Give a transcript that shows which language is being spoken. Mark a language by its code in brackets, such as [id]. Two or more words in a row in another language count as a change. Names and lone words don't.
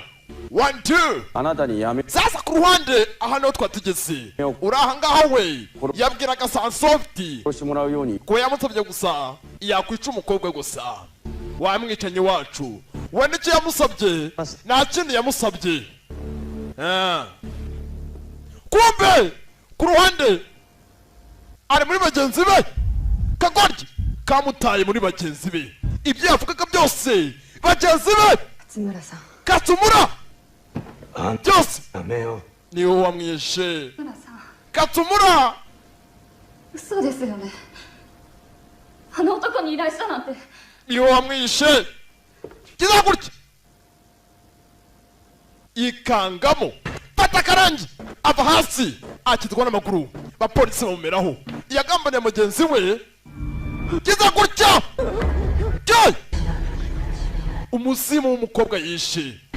[ja] 1 2 あなたにやめ [rw] sasa ku ruhande aha niho twatigeze uri aha ngaha we yabwiraga Sansofti [ja] してもらうように [rw] ko yamusabye gusa yakwica umukobwa gusa wamwicanye wacu we n'icyo yamusabye nta kindi yamusabye kumbe ku ruhande ari muri bagenzi be kagoryi kamutaye muri bagenzi be ibyo yavugaga byose bagenzi be [ja] 勝村さん [rw] Katsumura [ja] あん [rw] byose [ja] やめよ [rw] niwe wamwishe [ja] 勝村さん [rw] Katsumura [ja] 嘘ですよねあの男に依頼したなんて [rw] niwe wamwishe kiza gutya ikangamo fata akarangi ava hasi akitwa n'amaguru bapolisi bamumeraho yagambaniye mugenzi we kiza gutya jay umuzimu w'umukobwa yishe